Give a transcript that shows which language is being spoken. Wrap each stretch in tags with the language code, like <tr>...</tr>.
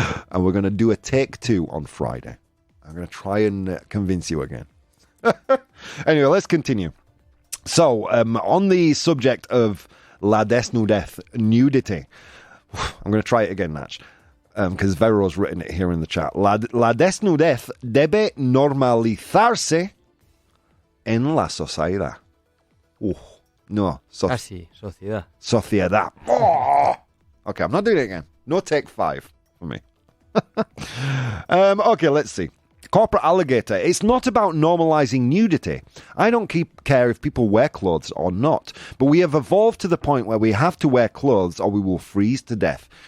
<en>And we're going to do a take two on Friday. I'm going to try and convince you again. Anyway, let's continue. So, on the subject of la desnudez, nudity, I'm going to try it again, Natch, because Vero's written it here in the chat.</en> <es>La desnudez debe normalizarse en la sociedad.</es> <en>No.</en> <es>Sociedad. Sociedad. Oh!</es> <en>Okay, I'm not doing it again. No take 5 for me. Okay, let's see. Corporate Alligator. It's not about normalizing nudity. I don't care if people wear clothes or not. But we have evolved to the point where we have to wear clothes or we will freeze to death.</en>